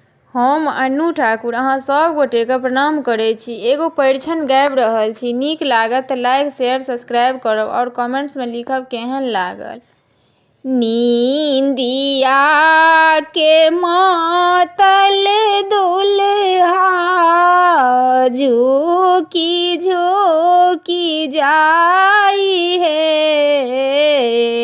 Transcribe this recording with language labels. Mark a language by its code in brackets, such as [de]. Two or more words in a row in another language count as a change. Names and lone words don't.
[mai] हम अन्नू ठाकुर अहाँ सब गोटेके प्रणाम करै छी। एगो परिछन गाबि रहल छी, नीक लागत तऽ [en] like share subscribe [mai] करब और कमेंट्समे लिखब केहन लागल। नींदिया के मातल दुल्हा झुकी झुकी जाई है।